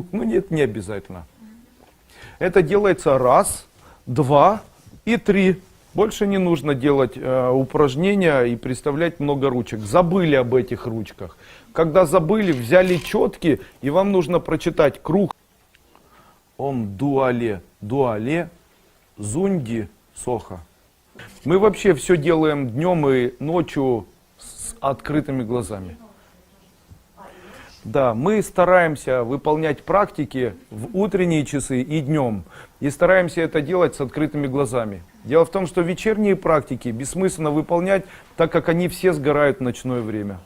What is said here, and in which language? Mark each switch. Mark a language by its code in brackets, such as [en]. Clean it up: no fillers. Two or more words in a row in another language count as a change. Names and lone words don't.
[ru] Ну нет, не обязательно. Это делается 1, 2 и 3. Больше не нужно делать упражнения и представлять много ручек. Забыли об этих ручках. Когда забыли, взяли четки, и вам нужно прочитать круг. Ом дуале, дуале, зунди, соха. Мы вообще все делаем днем и ночью с открытыми глазами. Да, мы стараемся выполнять практики в утренние часы и днем. И стараемся это делать с открытыми глазами. Дело в том, что вечерние практики бессмысленно выполнять, так как они все сгорают в ночное время.